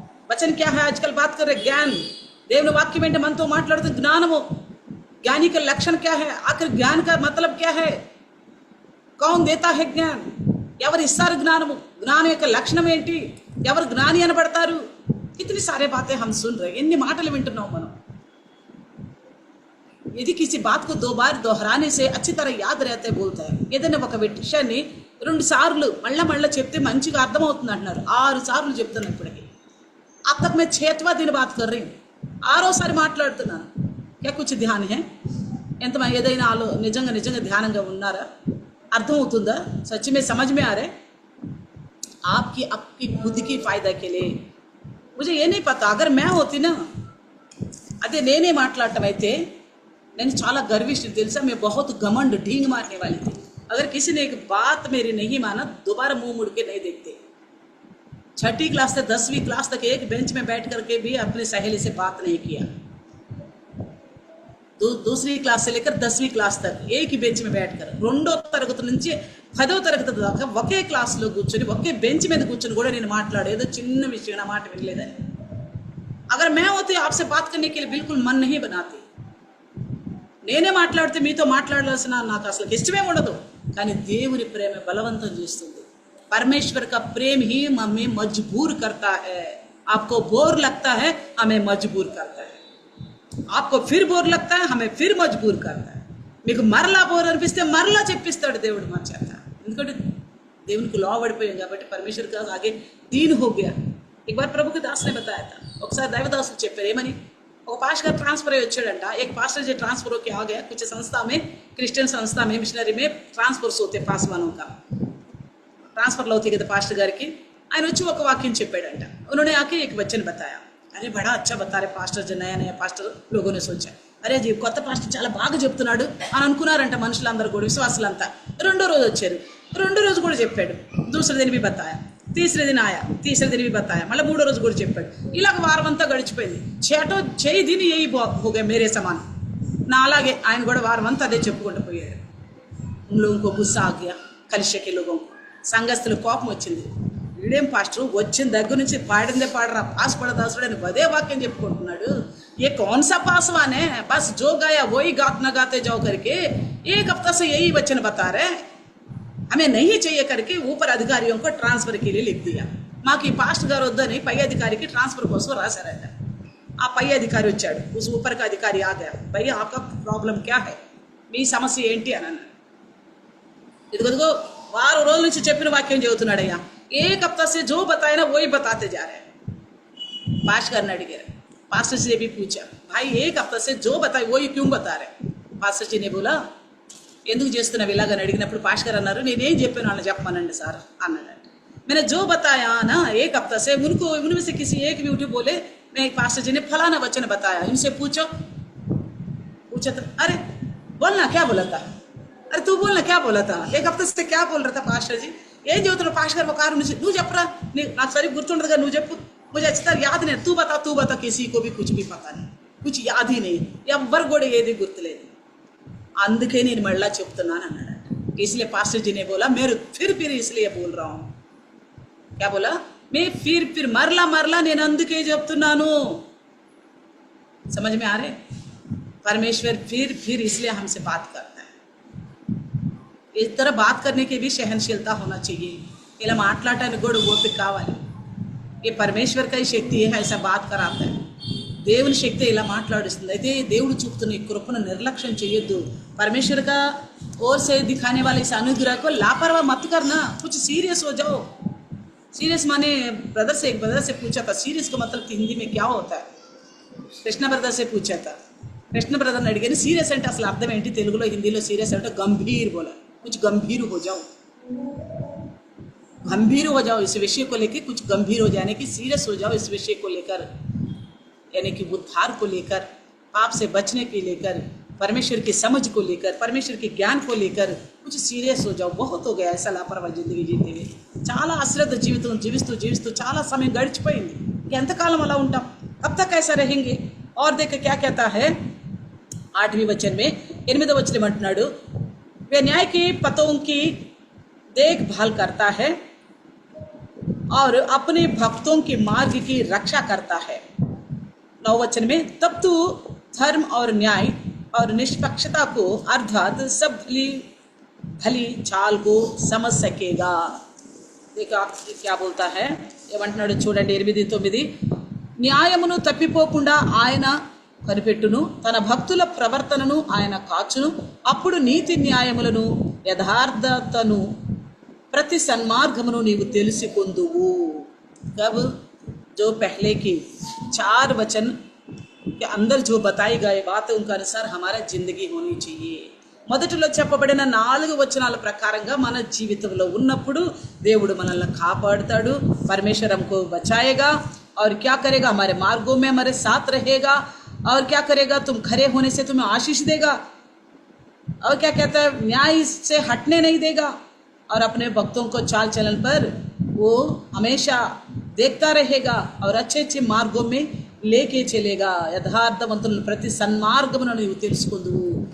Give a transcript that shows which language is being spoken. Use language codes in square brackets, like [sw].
[hi] वचन क्या है? आजकल बात कर रहे ज्ञान, [te] దేవుని వాక్యం ఏంటి మనతో మాట్లాడుతున్న జ్ఞానము। [hi] ज्ञानी का लक्षण क्या है? आखिर ज्ञान का मतलब क्या है? कौन देता है ज्ञान? [te] ఎవరు ఇస్తారు జ్ఞానము? జ్ఞానం యొక్క లక్షణం ఏంటి? ఎవరు జ్ఞాని అనబడతారు? [hi] इतनी सारे बातें हम सुन रहे हैं, [te] इन्नी माटలు వింటున్నాం మనం. [hi] यदि किसी बात को 2 बार दोहराने से अच्छी तरह याद रहते बोलता है. [te] ఏదైనా ఒక విషయాన్ని 2 సార్లు మళ్ళా చెప్తే మంచిగా అర్థమవుతుంది అంటున్నారు. 6 సార్లు చెప్తున్నా ఇప్పటికి. [hi] अब तक मैं 6वां दिन बात कर रही हूँ. [te] 6వ సారి మాట్లాడుతున్నాను. [hi] क्या कुछ ध्यान है? [te] ఎంత ఏదైనా నిజంగా ధ్యానంగా ఉన్నారా? అర్థమవుతుందా? [hi] सच में समझ में आ रहा है? आपकी खुद की फायदा के लिए. मुझे ये नहीं पता, अगर मैं होती ना, अरे [te] నేనే మాట్లాడటం అయితే నేను చాలా गर्विष्ठ తెలుసా. [hi] मैं बहुत घमंड ढींग मारने वाली थी. अगर किसी ने एक बात मेरी नहीं माना, दोबारा मुंह मुड़ के नहीं देखते. 6ठी क्लास से 10वीं क्लास तक एक बेंच में बैठ करके भी अपने सहेली से बात नहीं किया. दूसरी क्लास से लेकर 10वीं क्लास तक एक ही बेंच में बैठकर [te] 2వ తరగతి నుంచి 10వ తరగతి దాకా ఒకే క్లాస్లో కూర్చొని ఒకే బెంచ్ మీద కూర్చొని కూడా నేను మాట్లాడేదో చిన్న విషయం, నా మాట వినలేదని. [hi] अगर मैं होती आपसे बात करने के लिए बिल्कुल मन नहीं बनाती. [te] నేనే మాట్లాడితే మీతో మాట్లాడాల్సిన నాకు అసలు ఇష్టమే ఉండదు. కానీ దేవుని ప్రేమ బలవంతం చేస్తుంది. [hi] परमेश्वर का प्रेम ही हमें मजबूर करता है. आपको बोर लगता है, हमें मजबूर करता है. आपको फिर बोर लगता है, हमें फिर मजबूर करता है. [te] మీకు మరలా బోర్ అనిపిస్తే మరలా చెప్పిస్తాడు దేవుడు మన చేత. ఎందుకంటే దేవునికి లోబడిపోయాం కాబట్టి. [hi] परमेश्वर का आगे दीन हो गया. एक बार प्रभु के दास ने बताया था. [te] ఒకసారి దైవదాసులు చెప్పారు ఏమని, ఒక పాస్టర్ గారు ట్రాన్స్ఫర్ అయ్యి వచ్చాడంట. [hi] एक पास्टर जी ट्रांसफर होके आ गया. कुछ संस्था में, क्रिश्चियन संस्था में, मिशनरी में ट्रांसफर्स होते पासवानों का. ट्रांसफर होती [te] కదా పాస్టర్ గారికి. ఆయన వచ్చి ఒక వాక్యం చెప్పాడంట. [hi] उन्होंने आके एक वचन बताया. अरे बड़ा अच्छा बता रहे पास्टर जी, नया पास्टर. लोगों ने सोचा [te] అరే జీ కొత్త పాస్టర్ చాలా బాగా చెప్తున్నాడు అని అనుకున్నారంట మనుషులందరూ కూడా, విశ్వాసులంతా. 2వ రోజు వచ్చారు. 2వ రోజు కూడా చెప్పాడు. [hi] दूसरे दिन भी बताया, तीसरे दिन आया, तीसरे दिन भी बताया, [te] మళ్ళీ 3వ రోజు కూడా చెప్పాడు. ఇలాగ వారం అంతా గడిచిపోయింది. [hi] 6 दिन यही हो गया मेरे समान. [te] నా అలాగే ఆయన కూడా వారం అంతా అదే చెప్పుకుంటూ పోయాడు. [hi] उन लोगों को गुस्सा आ गया, कलिशे के लोगों को. [te] సంఘస్థులు కోపం వచ్చింది. వీడేం పాస్టర్ వచ్చిన దగ్గర నుంచి పాడిందే పాడరా, పాస్ పడదాసుడు అని అదే వాక్యం చెప్పుకుంటున్నాడు. [hi] ये कौन सा पासवान है, बस जो गाया वही गाना गाते जाओ करके 1 हफ्ता से यही वचन बता रहे. हमें नहीं चाहिए करके ऊपर अधिकारियों को ट्रांसफर के लिए लिख दिया. [te] మాకు ఈ పాస్టర్ గారు వద్దని పై అధికారికి ట్రాన్స్ఫర్ కోసం రాశారట. ఆ పై అధికారి వచ్చాడు. [hi] उस ऊपर का अधिकारी आ गया. भैया आपका प्रॉब्लम क्या है, [te] మీ సమస్య ఏంటి అని అన్నాడు. ఇదిగో వారం రోజుల నుంచి చెప్పిన వాక్యం చెబుతున్నాడయ్యా. [hi] 1 हफ्ता से जो बताया ना वही बताते जा रहे हैं. [te] पास्टर గారిని అడిగారు. [hi] पास्टर जी ने भी पूछा, भाई 1 हफ्ता से जो बताए वही क्यों बता रहे. पास्टर जी ने बोला, [te] ఎందుకు చేస్తున్నావు ఇలాగని అడిగినప్పుడు పాస్టర్ గారు అన్నారు, నేనేం చెప్పాను వాళ్ళని చెప్పమనండి సార్ అన్నాడంట. [hi] मैंने जो बताया ना 1 हफ्ता से, उनमें से किसी एक भी उठे बोले नहीं पास्टर जी ने फलाना वचन बताया, इनसे पूछा तो अरे बोलना क्या बोला था, अरे तू बोलना क्या बोला था, 1 हफ्ते से क्या बोल रहा था पास्टर जी. [te] ఏం చెబుతున్నావు పాస్టర్ గారు, ఒక కారణం నువ్వు చెప్పరా, నాకు సరిగ్గా గుర్తుండదుగా, నువ్వు చెప్పు. [hi] मुझे अच्छी तरह याद नहीं. तू बता, किसी को भी कुछ भी पता नहीं, कुछ याद ही नहीं, [te] ఎవ్వరు కూడా ఏది గుర్తులేదు. అందుకే నేను మళ్ళా చెప్తున్నాను అన్నాడు. [hi] इसलिए पास्टर जी ने बोला मैं फिर इसलिए बोल रहा हूँ. क्या बोला, मैं फिर मरला [te] నేను అందుకే చెప్తున్నాను. [hi] समझ में आ रहे. परमेश्वर फिर इसलिए हमसे बात करता है. इस तरह बात करने की भी सहनशीलता होना चाहिए. [te] ఇలా మాట్లాడటానికి కూడా ఓపిక కావాలి. [hi] ये परमेश्वर का ही शक्ति है, ऐसा बात कराता है. [te] దేవుని శక్తి ఇలా మాట్లాడిస్తుంది. అయితే దేవుడు చూపుతున్న ఈ కృపను నిర్లక్ష్యం చేయొద్దు. [hi] परमेश्वर का ओर से दिखाने वाले इस अनुग्रह को लापरवाह मत करना. कुछ सीरियस हो जाओ. सीरियस माने एक ब्रदर से पूछा था सीरियस का मतलब हिंदी में क्या होता है. కృష్ణ బ్రదర్ से पूछा था. [te] కృష్ణ బ్రదర్ని అడిగాను సీరియస్ అంటే అసలు అర్థం ఏంటి, తెలుగులో హిందీలో సీరియస్ అంటే [hi] गंभीर बोला. कुछ गंभीर हो जाओ, गंभीर हो जाओ इस विषय को लेकर, कुछ गंभीर हो जाने की, सीरियस हो जाओ इस विषय को लेकर, यानी कि उद्धार को लेकर, पाप से बचने के लेकर, परमेश्वर की समझ को लेकर, परमेश्वर के ज्ञान को लेकर कुछ सीरियस हो जाओ. बहुत हो गया ऐसा लापरवाही जिंदगी जीते हुए. [te] చాలా అశ్రద్ధ జీవితం జీవిస్తూ చాలా సమయం గడిచిపోయింది. ఎంతకాలం అలా ఉంటాం, [hi] अब तक ऐसा रहेंगे. और देख क्या कहता है 8वें वचन में, 8वें वचन में अंటున్నాడు, वे न्याय के पतों की देखभाल करता है और अपने भक्तों के मार्ग की रक्षा करता है. 9वें वचन में, तब तू धर्म और न्याय और निष्पक्षता को अर्थात सब भली चाल को समझ सकेगा. देखो आप क्या बोलता है, [te] ఏమంటున్నాడు చూడండి 8-9. న్యాయమును తప్పిపోకుండా ఆయన కనిపెట్టును, తన భక్తుల ప్రవర్తనను ఆయన కాచును. అప్పుడు నీతి న్యాయములను యథార్థతను ప్రతి सन्मार्गमुनु नीवु तेलुसिकोंदुवु। [hi] कब? जो पहले की 4 वचन के अंदर जो बताई गई बात उनके अनुसार हमारा जिंदगी होनी चाहिए। మొదటిలో చెప్పబడిన 4 వచనాల ప్రకారంగా మన జీవితంలో ఉన్నప్పుడు దేవుడు మనల్ని కాపాడుతాడు। परमेश्वर हमको बचाएगा और क्या करेगा? हमारे मार्गों में हमारे साथ रहेगा और क्या करेगा? तुम खरे होने से तुम्हें आशीष देगा और क्या कहता है? न्याय से हटने नहीं देगा और अपने भक्तों को चाल चलन पर वो हमेशा देखता रहेगा और अच्छे अच्छे मार्गों में लेके चलेगा। [te] यथार्थవంతులను ప్రతి సన్మార్గమును నీవు తెలుసుకుందువు।